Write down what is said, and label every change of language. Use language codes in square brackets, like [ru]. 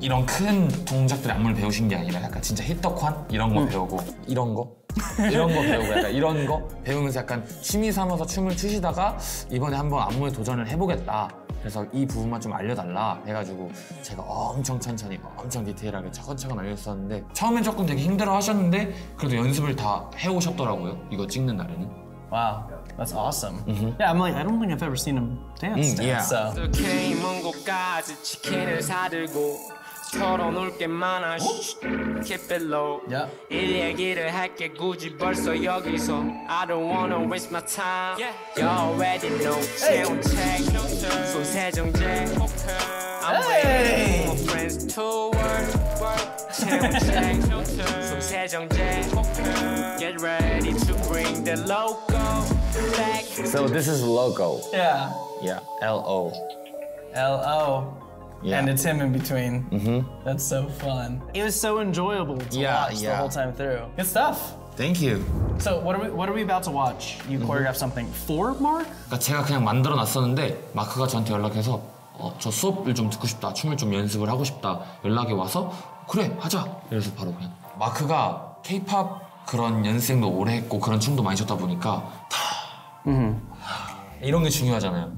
[ko] 이런 큰 동작들 안무를 배우신 게 아니라 약간 진짜 히터관 이런 거 배우고 이런 거 배우고 약간 이런 거 배우면서 약간 취미 삼아서 춤을 추시다가 이번에 한번 안무에 도전을 해보겠다. 그래서 이 부분만 좀 알려달라 해가지고 제가 엄청 천천히 엄청 디테일하게 차근차근 알려줬었는데 처음엔 조금 되게 힘들어 하셨는데 그래도 연습을 다 해오셨더라고요. 이거 찍는 날에는. [en] Wow, that's awesome. Yeah, I'm like, I don't think I've ever seen him dance. Yeah. So. [ko] 어떻게 먼 곳까지 치킨을 사들고 털어놓을 게 많아 [en] Keep it low [ko] 일 얘기를 할게 굳이 벌써 여기서 [en] I don't wanna waste my time You already know [ko] 채운 책 손세정제 [en] I'm waiting for my friends to work 채운 책 손세정제 Get ready to bring the logo back So this is logo. Yeah. Yeah, L-O. L-O. Yeah. And it's him in between. That's so fun. It was so enjoyable to watch the whole time through. Good stuff. Thank you. So what are we about to watch? You choreographed something for Mark? [ko] 그러니까 제가 그냥 만들어 놨었는데 마크가 저한테 연락해서 저 수업을 좀 듣고 싶다, 춤을 좀 연습을 하고 싶다 연락이 와서 그래 하자. 그래서 바로 그냥 마크가 K-pop 그런 연습생도 오래 했고 그런 춤도 많이 췄다 보니까 이런 게 중요하잖아요.